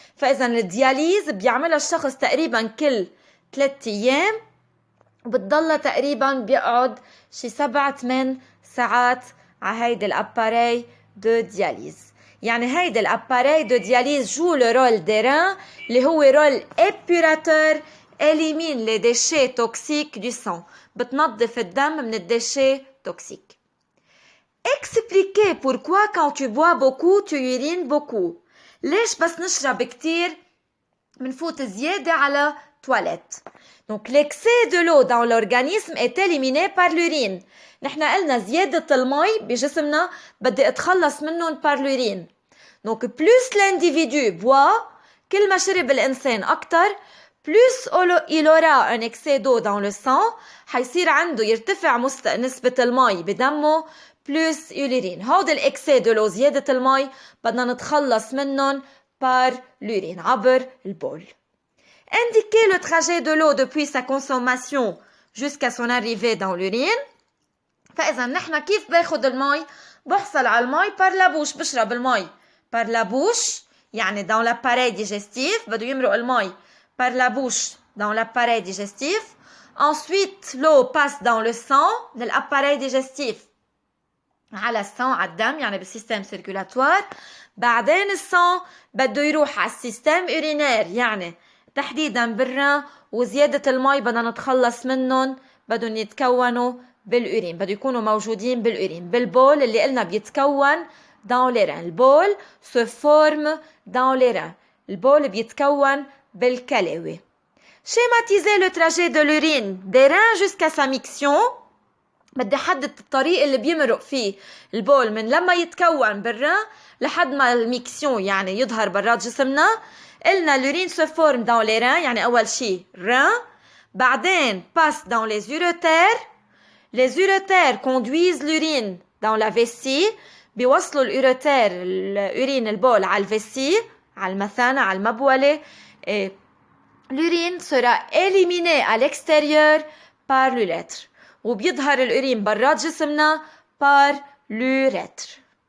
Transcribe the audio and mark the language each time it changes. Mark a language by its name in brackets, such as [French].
[Arabic] فإذا الدياليز بيعملها الشخص تقريبا كل 3 أيام وبتضل تقريبا بيقعد شي 7-8 ساعات على هيدا الاباري دو دياليز. يعني هيدا الاباري دو دياليز جو لو رول دي ران اللي هو رول [French] épurateur élimine les déchets toxiques du sang [Arabic] بتنظف الدم من الديشي توكسيك. [French] Expliquez pourquoi quand tu bois beaucoup tu urines beaucoup. [Arabic] ليش بس نشرب كتير منفوت زيادة على toilette. [French] Donc l'excès de l'eau dans l'organisme est éliminé par l'urine. [Arabic] نحن قلنا زيادة المي بجسمنا بدي اتخلص منهم [French] par l'urine. Donc plus l'individu boit [Arabic] كل ما شرب الإنسان أكتر [French] plus il aura un excès d'eau dans le sang [Arabic] حيصير عنده يرتفع نسبة المي بدمه [French] plus اليورين. [Arabic] هود الإكسي [French] de l'eau [Arabic] زيادة المي بدنا نتخلص منهم [French] par l'urine [Arabic] عبر البول. [French] Indiquez le trajet de l'eau depuis sa consommation jusqu'à son arrivée dans l'urine. [Arabic] فإذا نحن كيف باخد المي؟ بحصل على المي [French] par la bouche [Arabic] بشرب المي par la bouche يعني [French] dans l'appareil digestif [Arabic] بده يمرق المي [French] par la bouche dans l'appareil digestif. Ensuite l'eau passe dans le sang de l'appareil digestif [Arabic] على السان على الدم يعني بالسيستم سيركولاتوار. بعدين السان بده يروح على السيستم urinaire يعني تحديدا بالرئة وزيادة المي بدنا نتخلص منهم بدهم يتكونوا بالأورين بده يكونوا موجودين بالأورين بالبول اللي قلنا بيتكون [French] dans les reins. البول se forme dans les reins. [Arabic] البول بيتكون بالكلاوي. [French] schématiser le trajet de l'urine des reins jusqu'à sa miction. [Arabic] بدي أحدد الطريق اللي بيمرق فيه البول من لما يتكون بالرين لحد ما الميكسيون يعني يظهر برات جسمنا. قلنا [French] l'urine se forme dans les reins [Arabic] يعني أول شيء [French] reins. بعدين passe dans les uretères. Les uretères conduisent l'urine dans la vessie. [Arabic] بيوصلوا الأوريتير الأورين البول على الفيسي على المثانة على المبولة. [French] L'urine sera éliminée à l'extérieur par l'urètre. [Arabic] وبيظهر الأورين برات جسمنا [French] par l'urètre.